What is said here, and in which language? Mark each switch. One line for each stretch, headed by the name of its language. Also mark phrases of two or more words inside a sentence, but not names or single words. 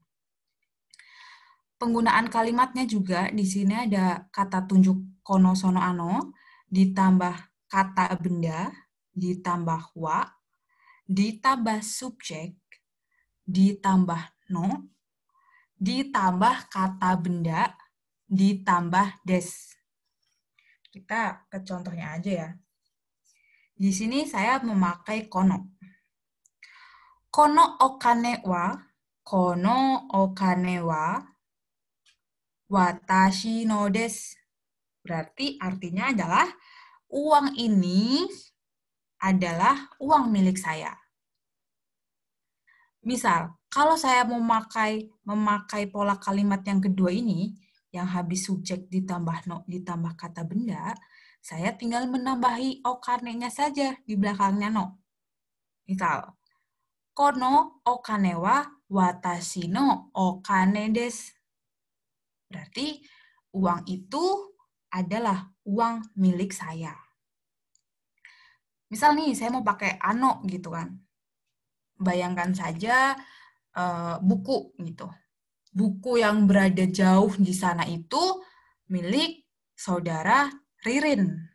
Indonesian: Penggunaan kalimatnya juga di sini ada kata tunjuk
Japanese: この、その、あの,
Indonesian: ditambah kata benda, ditambah wa, ditambah subjek, ditambah no, ditambah kata benda, ditambah des. Kita ke contohnya aja ya. Di sini saya memakai kono.
Japanese: この お金 は 私 の です.
Indonesian: Berarti artinya adalah uang ini adalah uang milik saya. Misal, kalau saya memakai pola kalimat yang kedua ini, yang habis subjek ditambah no, ditambah kata benda, saya tinggal menambahi okane-nya saja di belakangnya no. Misal,
Japanese: この お金 は 私 の お金 です.
Indonesian: Berarti uang itu adalah uang milik saya. Misal nih, saya mau pakai ano gitu kan. Bayangkan saja buku gitu. Buku yang berada jauh di sana itu milik saudara Ririn.